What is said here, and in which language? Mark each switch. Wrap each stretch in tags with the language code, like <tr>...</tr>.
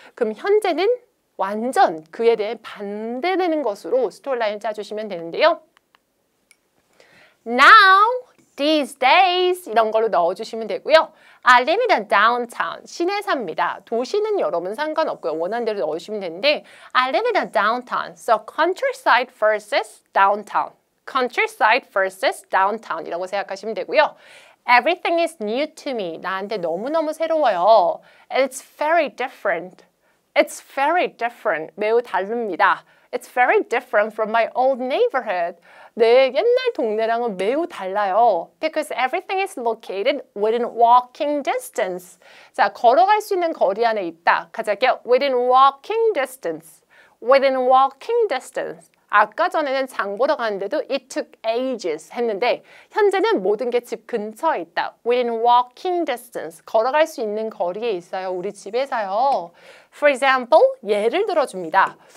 <ko>그럼 현재는 완전 그에 대해 반대되는 것으로 스토리라인을 짜주시면 되는데요.</ko> <en>Now, these days</en> <ko>이런 걸로 넣어주시면 되고요.</ko> <en>I live in a downtown.</en> <ko>시내 삽니다. 도시는 여러분 상관없고요. 원하는 대로 넣어주시면 되는데</ko> <en>I live in a downtown. So countryside versus downtown. Countryside versus downtown</en> <ko>이라고 생각하시면 되고요.</ko> <en>Everything is new to me.</en> <ko>나한테 너무너무 새로워요.</ko> <en>It's very different. It's very different.</en> <ko>매우 다릅니다.</ko> <en>It's very different from my old neighborhood.</en> <ko>내 옛날 동네랑은 매우 달라요.</ko> <en>Because everything is located within walking distance.</en> <ko>자, 걸어갈 수 있는 거리 안에 있다. 같이 할게요.</ko> <en>Within walking distance. Within walking distance.</en> <ko>아까 전에는 장 보러 가는데도</ko> <en>it took ages</en> <ko>했는데 현재는 모든 게 집 근처에 있다.</ko> <en>Within walking distance.</en> <ko>걸어갈 수 있는 거리에 있어요. 우리 집에서요.</ko> <en>For example,</en> <ko>예를 들어줍니다.</ko>